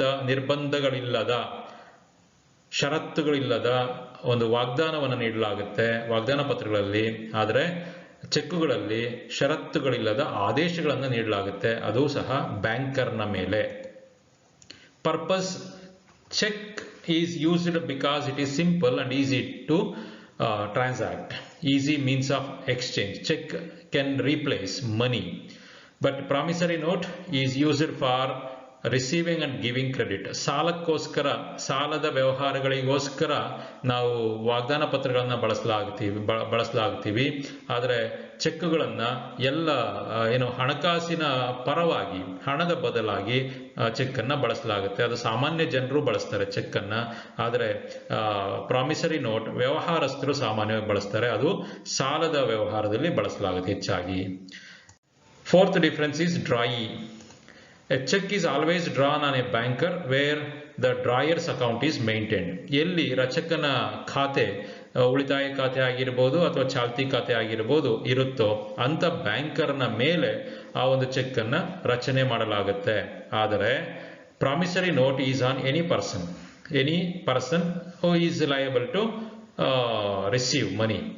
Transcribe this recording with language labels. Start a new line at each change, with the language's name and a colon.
Kannada: ನಿರ್ಬಂಧಗಳಿಲ್ಲದ, ಷರತ್ತುಗಳಿಲ್ಲದ ಒಂದು ವಾಗ್ದಾನವನ್ನು ನೀಡಲಾಗುತ್ತೆ ವಾಗ್ದಾನ ಪತ್ರಗಳಲ್ಲಿ. ಆದರೆ ಚೆಕ್ಕುಗಳಲ್ಲಿ ಷರತ್ತುಗಳಿಲ್ಲದ ಆದೇಶಗಳನ್ನು ನೀಡಲಾಗುತ್ತೆ, ಅದು ಸಹ ಬ್ಯಾಂಕರ್ನ ಮೇಲೆ.
English: Purpose: check is used because it is simple and easy to transact. Easy means of exchange. Check can replace money, but promissory note is used for receiving and giving credit.
Kannada: ಸಾಲಕ್ಕೋಸ್ಕರ, ಸಾಲದ ವ್ಯವಹಾರಗಳಿಗೋಸ್ಕರ ನಾವು ವಾಗ್ದಾನ ಪತ್ರಗಳನ್ನು ಬಳಸಲಾಗ್ತೀವಿ. ಆದರೆ ಚೆಕ್ಗಳನ್ನು ಎಲ್ಲ ಹಣಕಾಸಿನ ಪರವಾಗಿ, ಹಣದ ಬದಲಾಗಿ ಚೆಕ್ಕನ್ನು ಬಳಸಲಾಗುತ್ತೆ. ಅದು ಸಾಮಾನ್ಯ ಜನರು ಬಳಸ್ತಾರೆ ಚೆಕ್ಕನ್ನು. ಆದರೆ ಪ್ರಾಮಿಸರಿ ನೋಟ್ ವ್ಯವಹಾರಸ್ಥರು ಸಾಮಾನ್ಯವಾಗಿ ಬಳಸ್ತಾರೆ. ಅದು ಸಾಲದ ವ್ಯವಹಾರದಲ್ಲಿ ಬಳಸಲಾಗುತ್ತೆ ಹೆಚ್ಚಾಗಿ.
English: Fourth difference is drawee. A check is always drawn on a banker where the drawier's account is maintained.
Kannada: ಎಲ್ಲಿ ರಚಕನ ಖಾತೆ ಉಳಿತಾಯ ಖಾತೆ ಆಗಿರ್ಬೋದು ಅಥವಾ ಚಾಲ್ತಿ ಖಾತೆ ಆಗಿರ್ಬೋದು ಇರುತ್ತೋ ಅಂತ ಬ್ಯಾಂಕರ್ನ ಮೇಲೆ ಆ ಒಂದು ಚೆಕ್ ಅನ್ನ ರಚನೆ ಮಾಡಲಾಗುತ್ತೆ. ಆದರೆ
English: Promissory note is an any person who is liable to receive money.